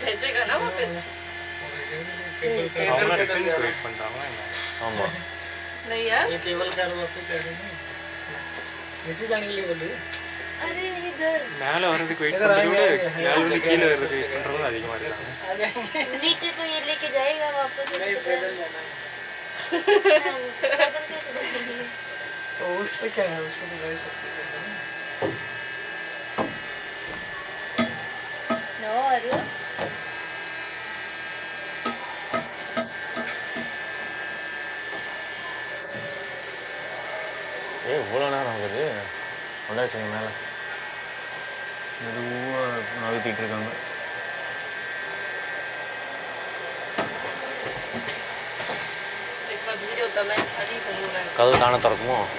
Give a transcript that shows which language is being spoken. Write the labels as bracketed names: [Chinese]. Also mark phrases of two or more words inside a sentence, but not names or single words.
[Tamil] வெயிட் பண்ணுறாங்க. ஆமாம் மேலே வர்றதுக்கு வெயிட் பண்ணுறது விட மேலே வந்து கீழே வர்றதுக்கு வெயிட் பண்ணுறது அதிகமாக இருக்காங்க. [Hindi] नीचे तो ये लेके जाएगा वापस तो उस पे क्या है, उसको तो ले सकते हैं नो अरु [Tamil] இவ்வளோ நேரம் ஆகுது. வந்தாச்சுங்க மேலே. மெதுவாக நகர்த்திட்டு இருக்காங்க. கதவு தானே திறக்குமோ?